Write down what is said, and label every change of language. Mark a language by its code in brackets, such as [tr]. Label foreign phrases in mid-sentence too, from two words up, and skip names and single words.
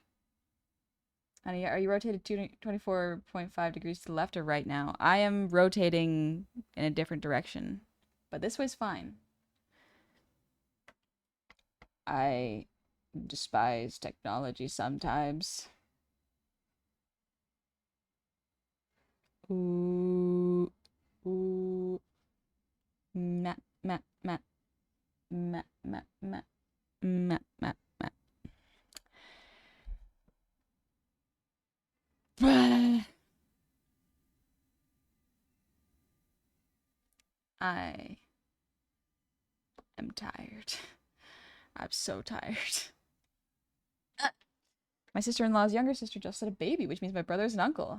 [en] Honey, are you rotated 24.5 degrees to the left or right now? I am rotating in a different direction, but this way's fine. I despise technology sometimes. Ooh, ooh, map, map, map, map, map, map, map, map, map. I am tired. I'm so tired. My sister-in-law's younger sister just had a baby, which means my brother's an uncle.